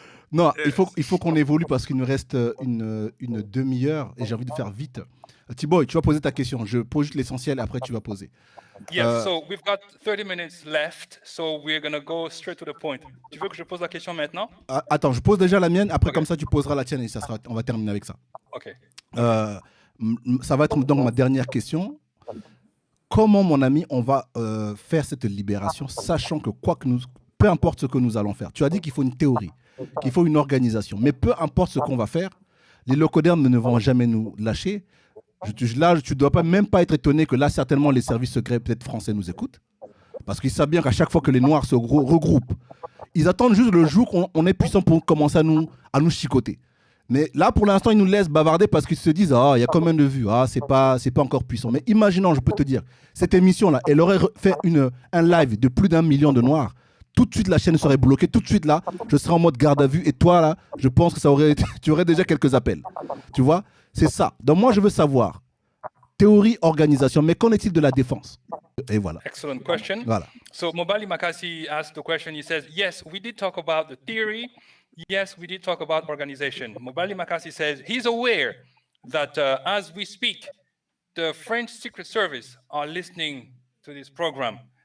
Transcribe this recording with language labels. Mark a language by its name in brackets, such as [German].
[French] Non, il faut qu'on évolue parce qu'il nous reste une demi-heure et j'ai envie de faire vite. Thibaut, tu vas poser ta question. Je pose juste l'essentiel et après tu vas poser. [English] Yes, so we've got 30 minutes left, so we're going to go straight to the point. [French] Tu veux que je pose la question maintenant? Attends, je pose déjà la mienne, après comme ça tu poseras la tienne et on va terminer avec ça. OK. Ça va être donc ma dernière question. Comment, mon ami, on va faire cette libération, sachant que peu importe ce que nous allons faire, tu as dit qu'il faut une théorie, qu'il faut une organisation, mais peu importe ce qu'on va faire, les locodermes ne vont jamais nous lâcher. Là, tu ne dois même pas être étonné que là, certainement, les services secrets, peut-être français, nous écoutent. Parce qu'ils savent bien qu'à chaque fois que les Noirs se regroupent, ils attendent juste le jour qu'on est puissant pour commencer à nous chicoter. Mais là, pour l'instant, ils nous laissent bavarder parce qu'ils se disent « Ah, il y a combien de vues? Ah, c'est pas encore puissant. » Mais imaginons, je peux te dire, cette émission-là, elle aurait fait un live de plus d'1 million de Noirs. Tout de suite, la chaîne serait bloquée. Tout de suite, là, je serais en mode garde à vue. Et toi, là, je pense que tu aurais déjà quelques appels. Tu vois? C'est ça. Donc moi, je veux savoir, théorie, organisation, mais qu'en est-il de la défense? Et voilà. [English] Excellent question. [French] Voilà. [English] So Mobali Makasi asked the question. He says, yes, we did talk about the theory. Yes, we did talk about organization. Mobali Makasi says he's aware that as we speak, the French Secret Service are listening to this program.